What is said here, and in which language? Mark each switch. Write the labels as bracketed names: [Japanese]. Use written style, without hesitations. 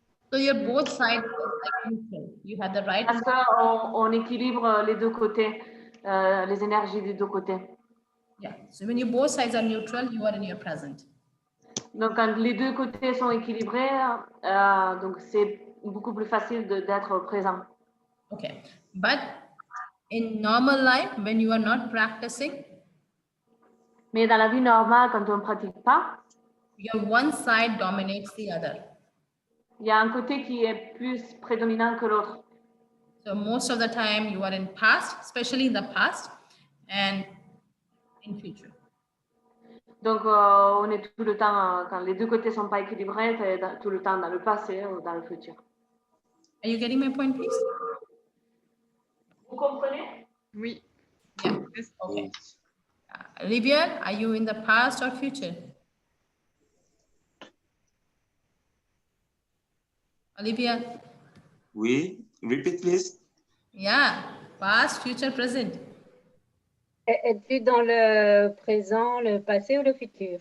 [English] So your both sides like neutral. You have the right. [French] Parce qu'on équilibre les deux côtés, les énergies des deux côtés. [English] Yeah. So when you both sides are neutral, you are in your present. [French] Donc quand les deux côtés sont équilibrés, donc c'est beaucoup plus facile d'être présent. [English] Okay. But in normal life, when you are not practicing, [French] mais dans la vie normale, quand on ne pratique pas, [English] your one side dominates the other. [French] Il y a un côté qui est plus prédominant que l'autre. [English] So most of the time you are in past, especially in the past, and in future. [French] Donc on est tout le temps, quand les deux côtés ne sont pas équilibrés, tout le temps dans le passé ou dans le futur. [English] Are you getting my point, please? [French] Vous comprenez? Oui. [English] Yeah. Okay. Olivia, are you in the past or future? Olivia? [French] Oui, [English] repeat please. Yeah, past, future, present. [French] Es-tu dans le présent, le passé ou le futur?